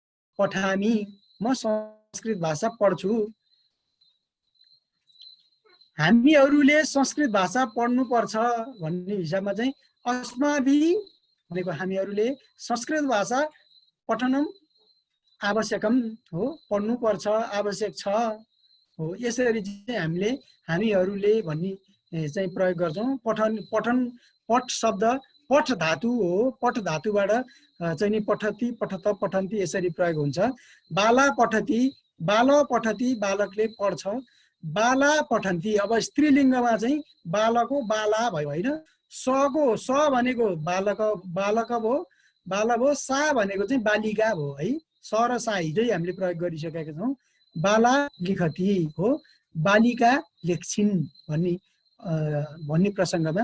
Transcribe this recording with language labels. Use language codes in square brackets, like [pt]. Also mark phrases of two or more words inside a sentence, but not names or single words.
[ne] पठामी, म संस्कृत भाषा पढ्छु। हामीहरूले संस्कृत भाषा पढ्नुपर्छ भन्ने हिसाबमा चाहिँ अस्माभि भनेको हामीहरूले [sa] संस्कृत भाषा पठनम आवश्यकम [ne] हो, पढ्नुपर्छ, आवश्यक छ हो। यसरी चाहिँ हामीहरूले भन्ने चाहिँ प्रयोग गर्छौँ। पठ शब्द पठ धातु हो, पठ धातुबाट चाहिँ नि [sa] पठति पठत पठन्ति [ne] यसरी प्रयोग हुन्छ। [sa] बाला पठति, बाल पठति बालकले पढ्छ, बाला पठन्ति। [ne] अब स्त्रीलिङ्गमा चाहिँ बालको बाला भयो होइन, सको स भनेको बालक भयो, बाला भयो, सा भनेको चाहिँ बालिका भयो है। स र सा हिजै हामीले प्रयोग गरिसकेका छौँ। [sa] बाला लिखति [ne] हो, बालिका लेख्छिन् भन्ने प्रसङ्गमा।